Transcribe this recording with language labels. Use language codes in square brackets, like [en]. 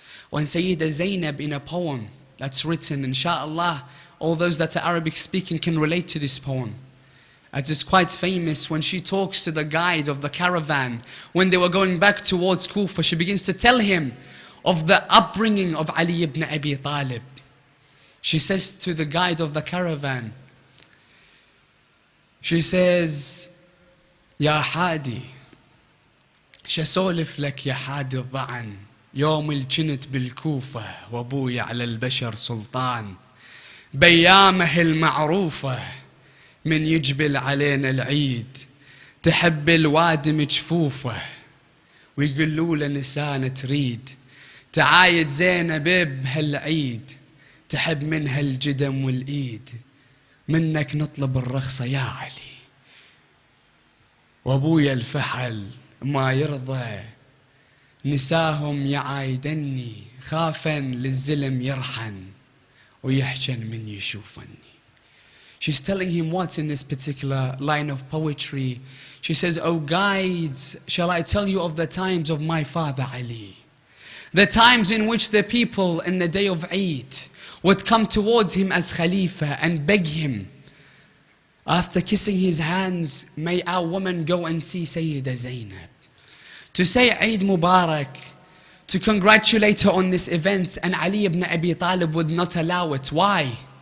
[en] When Sayyidah Zaynab, in a poem that's written, inshallah, all those that are Arabic speaking can relate to this poem. It is quite famous when she talks to the guide of the caravan. When they were going back towards Kufa, she begins to tell him of the upbringing of Ali ibn Abi Talib. She says to the guide of the caravan, she says, [ar] يا حادي شسولف لك يا حادي الضعن يوم الجنت بالكوفة وابوي على البشر سلطان بيامه المعروفة من يجبل علينا العيد تحب الوادم جفوفه ويقولوا له نسانة تريد تعايد زينب بهالعيد تحب منها الجدم والإيد منك نطلب الرخصة يا علي وابويا الفحل ما يرضى نساهم يعايدني خافا للزلم يرحن ويحشن من يشوفني. [en] She's telling him what's in this particular line of poetry. She says, "O guides, shall I tell you of the times of my father Ali? The times in which the people in the day of Eid would come towards him as Khalifa and beg him, after kissing his hands, may our woman go and see Sayyidah Zaynab, to say Eid Mubarak, to congratulate her on this event, and Ali ibn Abi Talib would not allow it. Why?